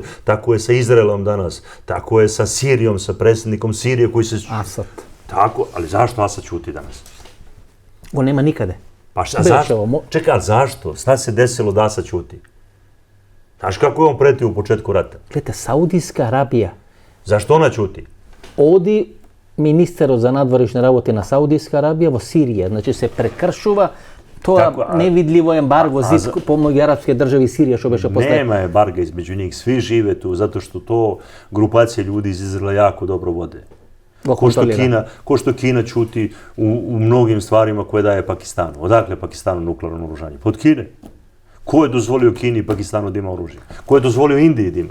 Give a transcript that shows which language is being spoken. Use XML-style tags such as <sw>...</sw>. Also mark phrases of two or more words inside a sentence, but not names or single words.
<sr>Tako je sa Izraelom danas. Tako je sa Sirijom, sa predsjednikom Sirije koji se... Asad. Tako, ali zašto Asad ćuti danas? On nema nikade. Pa zašto? Čekaj, zašto? Šta se desilo da Asad ćuti? Znaš kako je on pretio u početku rata? Gledajte, Saudijska Arabija. Zašto ona ćuti?</sr> <mk>Оди министерот за надворешни работи на Саудиска Арабија во Сирија. Значи се прекршува тоа невидливо ембарго зид помеѓу арапски држави и Сирија што беше после. Нема ембарга измеѓу</mk> <sr>njih, svi žive tu zato što to grupacije ljudi iz Izraela jako dobro vode. Ko što Kina ćuti u mnogim stvarima koje daje Pakistanu. Odakle Pakistanu nuklearno oružanje? Pod Kine. Ko je dozvolio Kini i Pakistanu da ima oružje? Ko je dozvolio Indiji da ima?</sr>